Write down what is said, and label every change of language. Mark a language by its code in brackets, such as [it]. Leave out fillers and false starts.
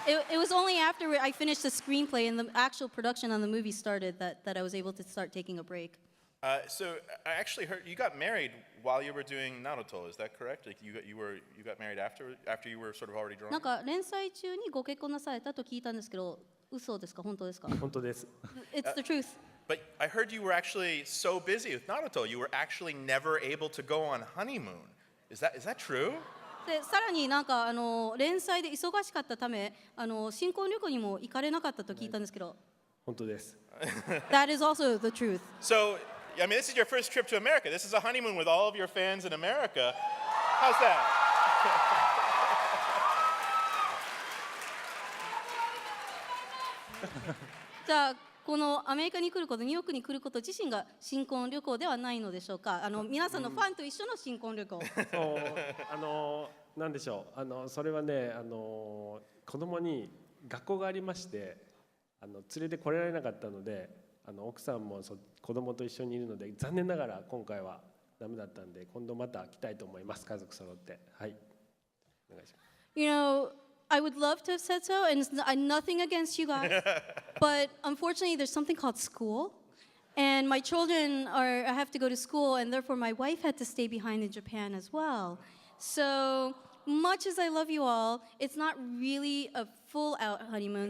[en] It was only after I finished the screenplay and the actual production on the movie started that I was able to start taking a break. So I actually heard you got married while you were doing Naruto. Is that correct? Like you got married after you were sort of already drawing? [ja] なんか連載中にご結婚なされたと聞いたんですけど、嘘ですか本当ですか？本当です。 [en] It's the truth. But I heard you were actually so busy with Naruto, you were actually never able to go on honeymoon. Is that true? [ja] でさらになんか連載で忙しかったため新婚旅行にも行かれなかったと聞いたんですけど。本当です。 [en] That is also the truth. So, I mean, this is your first trip to America. This is a honeymoon with all of your fans in America. How's that? [ja] じゃあこのアメリカに来ること、ニューヨークに来ること自身が新婚旅行ではないのでしょうか。皆さんのファンと一緒の新婚旅行。そうなんでしょう。それはね、子供に学校がありまして、連れてこられなかったので、奥さんも子供と一緒にいるので、残念ながら今回はダメだったんで、今度また来たいと思います。家族揃って。はい。お願いします。 [en] You know, I would love to have said so, and nothing against you guys, but unfortunately, there's something called school, and my children I have to go to school, and therefore my wife had to stay behind in Japan as well. So much as I love you all, it's not really a full-out honeymoon.